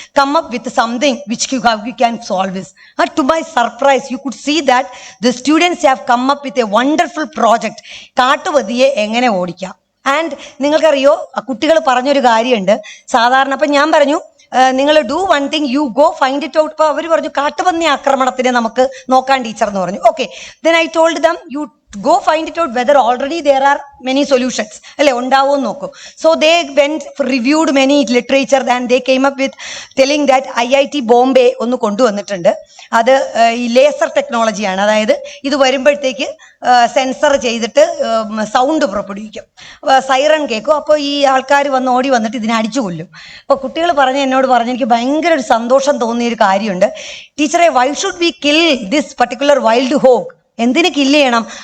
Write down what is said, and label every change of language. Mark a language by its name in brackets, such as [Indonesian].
[English] Come up with something which you can solve this. To my surprise you could see that the students have come up with a wonderful project. [Malayalam] കാട്ടുപതിയെ എങ്ങനെ ഓടിക്കാം. And നിങ്ങൾക്കറിയോ, കുട്ടികൾ പറഞ്ഞൊരു കാര്യമുണ്ട്. സാധാരണ ഇപ്പം ഞാൻ പറഞ്ഞു നിങ്ങൾ [English] Do one thing, you go find it out. [Malayalam] ഇപ്പോൾ അവർ പറഞ്ഞു കാട്ടുപന്നി ആക്രമണത്തിന് നമുക്ക് നോക്കാൻ ടീച്ചർ എന്ന് പറഞ്ഞു. [English] okay, then I told them you go find it out whether already there are many solutions [Malayalam] അല്ലെ ഉണ്ടാവോ നോക്കൂ. [English] So they went reviewed many literature and they came up with telling that IIT Bombay [Malayalam] ഒന്ന് കൊണ്ടുവന്നിട്ടുണ്ട്. അത് ഈ laser ടെക്നോളജിയാണ്. അതായത് ഇത് വരുമ്പോഴത്തേക്ക് സെൻസർ ചെയ്തിട്ട് സൗണ്ട് പുറപ്പെടുവിക്കും, സൈറൺ കേൾക്കും. അപ്പോൾ ഈ ആൾക്കാർ ഓടി വന്നിട്ട് ഇതിനെ അടിച്ചു കൊല്ലും. അപ്പോൾ കുട്ടികൾ എന്നോട് പറഞ്ഞു എനിക്ക് ഭയങ്കര ഒരു സന്തോഷം തോന്നിയൊരു കാര്യമുണ്ട്. [English] ടീച്ചറെ, why should we kill this particular wild hog? [Malayalam] എന്തിനു കില്ല് ചെയ്യണം?